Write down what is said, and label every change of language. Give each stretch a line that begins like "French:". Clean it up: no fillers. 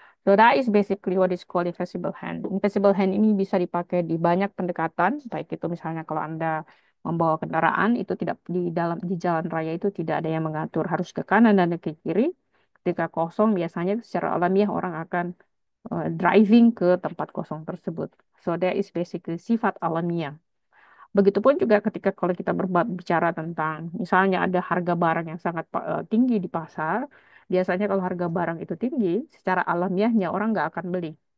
English: So that is basically what is called invisible hand.
Indonesian: Invisible hand ini bisa dipakai di banyak pendekatan, baik itu misalnya kalau Anda membawa kendaraan itu tidak di jalan raya itu tidak ada yang mengatur harus ke kanan dan ke kiri. Ketika kosong biasanya secara alamiah orang akan driving ke tempat kosong tersebut.
English: So that is basically
Indonesian: sifat alamiah. Begitupun juga ketika kalau kita berbicara tentang misalnya ada harga barang yang sangat tinggi di pasar, biasanya kalau harga barang itu tinggi, secara alamiahnya orang nggak akan beli.